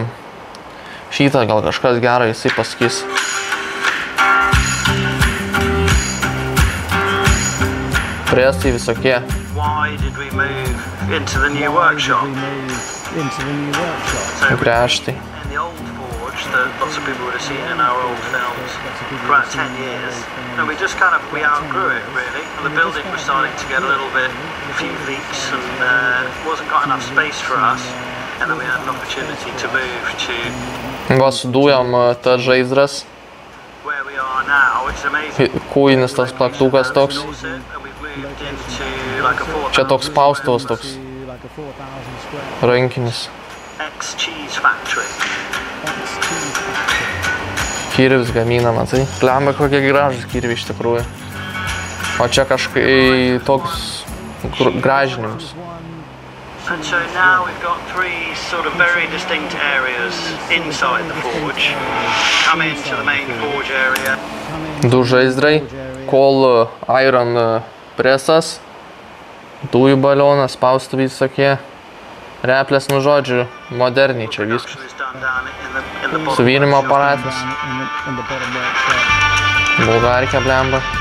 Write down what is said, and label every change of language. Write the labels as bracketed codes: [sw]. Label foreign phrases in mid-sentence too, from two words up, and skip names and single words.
[lt] Šitą gal kažkas gerą jisai pasakys. Prestai visokie. Gręžtai. [en] that lots of people would have seen in our old films for about 10 years. And we just we outgrew it really. And the building was starting to get a few leaks and wasn't got enough space for us. And then we had an opportunity to move to [lt] Va su dujom tas žaizdras. [en] where we are now, which is amazing. [lt] Kūjinis tas plaktukas toks. [en] And we've moved into like a 4,000 [lt] Čia toks spaustuvas toks rankinis. [en] X-Cheese Factory. [lt] Kirvis gamina, matai. Plemba kokie gražus kirviai iš tikrųjų. O čia kažkai toks gražinimas. [en] And so now we've got three sort of very distinct areas inside the forge. Come into the main forge area. [lt] Du žaizdrai, kol iron presas, dujų balionas, spaustuvai visokie, replės, nu žodžiu, moderniai čia viskas. Suvinimo aparatas. Bulgarkė blemba.